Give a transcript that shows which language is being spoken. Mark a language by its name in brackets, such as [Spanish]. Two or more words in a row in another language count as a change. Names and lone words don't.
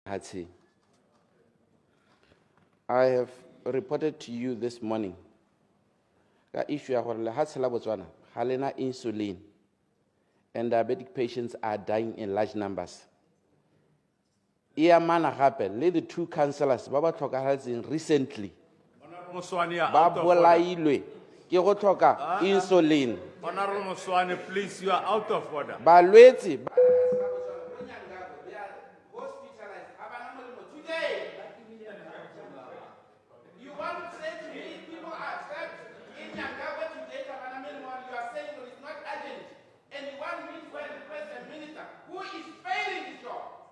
[English] Hatsi. I have reported to you this morning that issue [Tswana] ya gore lehatshe la Botswana ga lena [English] insulin and diabetic patients are dying in large numbers. [Tswana] E amana gape le [English] the two councillors [Tswana] ba ba tlhokagetseng recently [English] Honorable Moswaane, [Tswana] ba [English] out of order. [Tswana] bolailwe ke go tlhoka insulin. [English] Honorable Moswaane, please, you are out of order. [Tswana] Balwetse ba [English] You want to say to me, people are trapped in Nyangabwe today, you are saying it is not urgent, and you want me to go and request a minister who is failing his job.